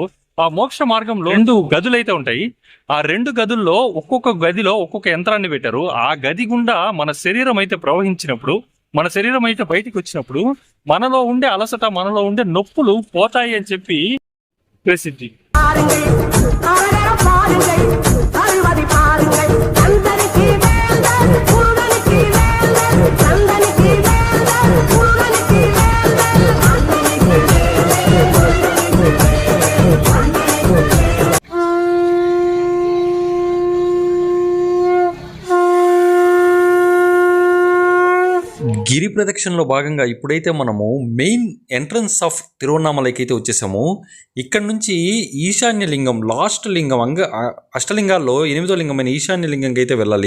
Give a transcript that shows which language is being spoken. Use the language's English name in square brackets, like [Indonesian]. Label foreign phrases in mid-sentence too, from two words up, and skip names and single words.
[Telugu] ఆ మోక్ష మార్గంలో 2 గదులు అయితే ఉంటాయి. ఆ 2 గదుల్లో ఒక్కొక్క గదిలో ఒక్కొక్క యంత్రాన్ని పెట్టారు. ఆ గది గుండా మన శరీరం అయితే ప్రవహించినప్పుడు, మన శరీరం అయితే బయటికి వచ్చినప్పుడు మనలో ఉండే అలసట, మనలో ఉండే నొప్పులు పోతాయి అని చెప్పి ప్రసిద్ధి. [Tamil] பாருங்கள் அரகர பாடுங்கள் பருவதி பாருங்கள் சந்தனிக்கு வேந்தர் முருகனுக்கு வேந்தர் சந்தனிக்கு வேந்தர் முருகனுக்கு வேந்தர் அன்னைக்கு வேந்தர் முருகனுக்கு வேந்தர் அன்னைக்கு வேந்தர். [Telugu] గిరి ప్రదక్షిణలో భాగంగా ఇప్పుడైతే మనము [English] main entrance of [Telugu] తిరువన్నామలైకి అయితే వచ్చేసాము. ఇక్కడ నుంచి ఈశాన్య లింగం, లాస్ట్ లింగం, అష్టలింగాల్లో 8వ లింగమైన ఈశాన్య లింగంకి అయితే వెళ్ళాలి.